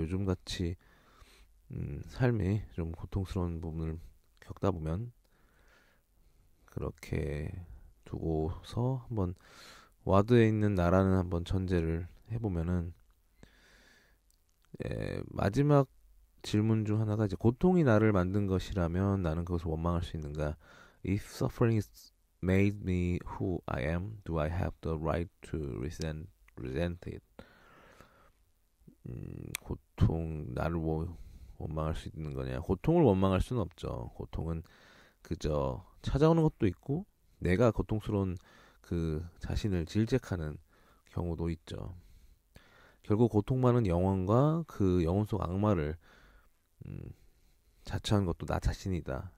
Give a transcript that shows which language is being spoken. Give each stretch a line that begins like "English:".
Korean: 요즘같이 삶이 좀 고통스러운 부분을 겪다 보면 그렇게 두고서 한번 와드에 있는 나라는 한번 전제를 해보면은 마지막 질문 중 하나가 이제 고통이 나를 만든 것이라면 나는 그것을 원망할 수 있는가?
English: If suffering is made me who I am, do I have the right to resent it?
Korean: 고통 나를 원망할 수 있는 거냐? 고통을 원망할 수는 없죠. 고통은 그저 찾아오는 것도 있고 내가 고통스러운 그 자신을 질책하는 경우도 있죠. 결국 고통많은 영혼과 그 영혼 속 악마를 자처한 것도 나 자신이다.